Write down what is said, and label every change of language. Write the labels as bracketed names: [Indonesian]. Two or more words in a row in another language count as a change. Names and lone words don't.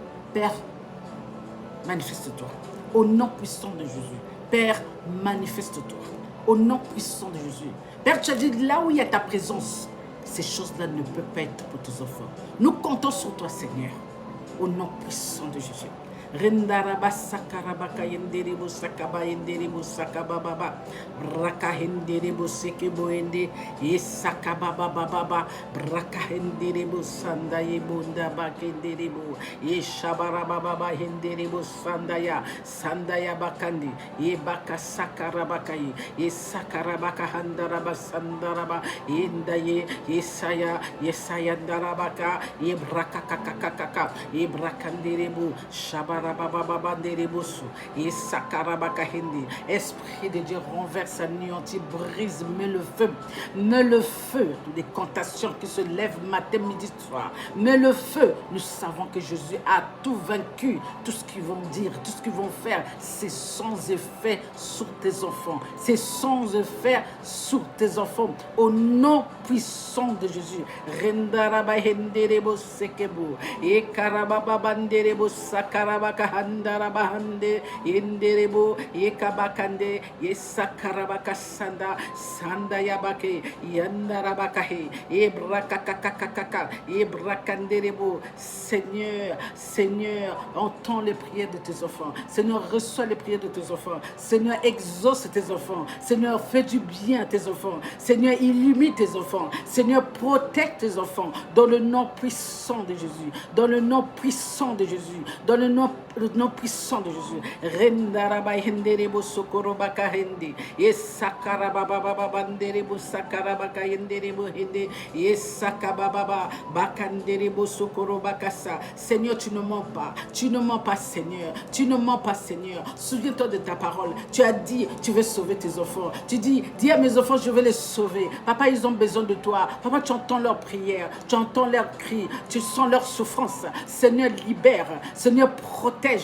[French] Père, manifeste-toi. Au nom puissant de Jésus. Père, manifeste-toi. Au nom puissant de Jésus. Père, tu as dit, là où il y a ta présence, ces choses-là ne peuvent pas être pour tes enfants. Nous comptons sur toi, Seigneur. Au nom puissant de Jésus. Rendaraba sakarabaka yenderebo sakaba yenderebo sakababa braka henderebo sekebo ende yesakababa baba braka henderebo sandaye bonda bakenderebo yeshabaraba baba henderebo sandaya bakandi yebaka sakarabaka yesakarabaka handaraba sandaraba yendaye yesaya ndarabaka yebraka kakakaka yebrakanderebo shaba. Esprit de Dieu, renverse, anéantit, brise, mets le feu des cantations qui se lèvent matin, midi, soir. Mets le feu. Nous savons que Jésus a tout vaincu. Tout ce qu'ils vont dire, tout ce qu'ils vont faire, c'est sans effet sur tes enfants. C'est sans effet sur tes enfants. Au nom puissant de Jésus. Rendaraba henderebo sekebo. E karababa banderebo sakaraba. Kahandarabahande yenderebo yekabakande yesakarabaka sanda yabake yandarabakahe ebrakakakakaka ebrakanderebo. Seigneur, entends les prières de tes enfants. Seigneur, reçois les prières de tes enfants. Seigneur, exauce tes enfants. Seigneur, fais du bien à tes enfants. Seigneur, illumine tes enfants. Seigneur, protège tes enfants dans le nom puissant de Jésus. Dans le nom puissant de Jésus. Dans le nom puissant de Jésus. Rendaraba henderebo sokorobaka hende. Yesakarababa banderebo sakarabaka henderebo hende. Yesakababa bakanderebo sokorobakasa. Seigneur, tu ne mens pas. Tu ne mens pas, Seigneur. Tu ne mens pas, Seigneur. Souviens-toi de ta parole. Tu as dit, tu veux sauver tes enfants. Tu dis à mes enfants, je vais les sauver. Papa, ils ont besoin de toi. Papa, tu entends leurs prières. Tu entends leurs cris. Tu sens leur souffrance. Seigneur, libère. Seigneur, protège.